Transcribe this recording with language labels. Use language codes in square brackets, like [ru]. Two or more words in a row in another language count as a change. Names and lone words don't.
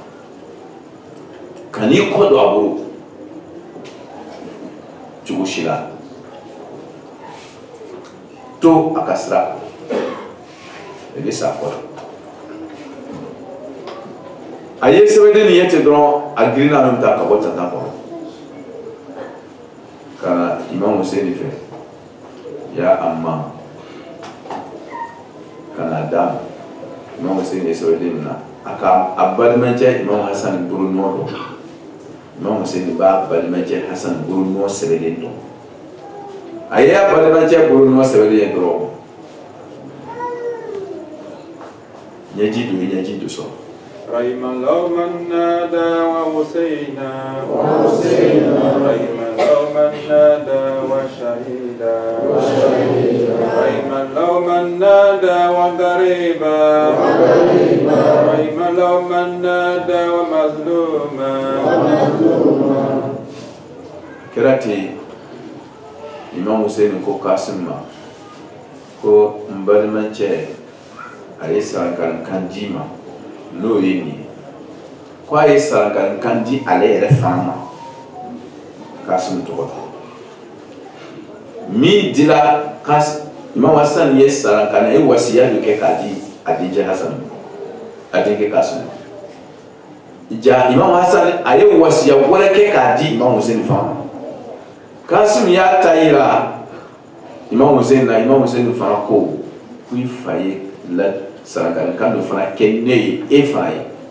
[bm] kan'i kɔ don a bolo cogo si la to a ka sira i bɛ sa kɔ la a ye sɛbɛnden nin ye ten dɔrɔn a girinna min ta ka bɔ tantan kɔrɔ ka na Imam Hussein fɛ ya amma ka na d'a ma Imam Hussein ye sɛbɛnden min na a ka a balimacɛ Imam Hasan bolo nɔ dɔn Imam Hussein b'a balimacɛ Hasan bolo nɔ sɛbɛnden dɔn a ye a balimacɛ bolo nɔ sɛbɛnden ye dɔrɔn ɲɛji don i ɲɛji do sɔrɔ [ar] رحم الله من نادى وحسينا رحم الله من نادى وشهيدا رحم الله من نادى وغريبا رحم الله من نادى ومظلوما [bm] كراتي Imam Hussein ko Kasim ma ko n balimacɛ a ye sarankanikan di ma n'o ye nin ye ko a ye sarankanikan di ale yɛrɛ fana ma Kasim tɔgɔ la min dila Imam Hasan ye sarankan a ye wasiya dɔ kɛ k'a di a denkɛ Hasan a denkɛ Kasim ja Imam Hasan a ye wasiya wɛrɛ kɛ k'a di Imam Hussein fana Kasim y'a ta yira Imam Hussein na Imam Hussein fana ko i fa ye sarankanikan dɔ fana kɛ ne ye e fana ye